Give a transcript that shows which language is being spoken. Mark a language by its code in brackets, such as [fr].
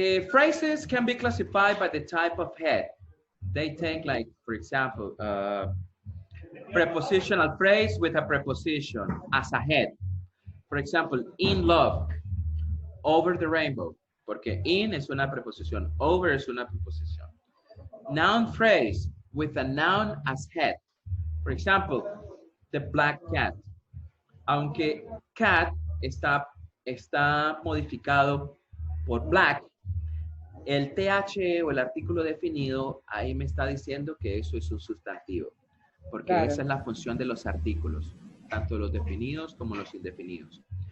[en] Phrases can be classified by the type of head. They take, like, for example, prepositional phrase with a preposition as a head. For example, in love, over the rainbow, [es] porque in es una preposición, over es una preposición. [en] Noun phrase with a noun as head. For example, the black cat. [es] Aunque cat está modificado por black, el TH o el artículo definido ahí me está diciendo que eso es un sustantivo. Porque claro, esa es la función de los artículos, tanto los definidos como los indefinidos.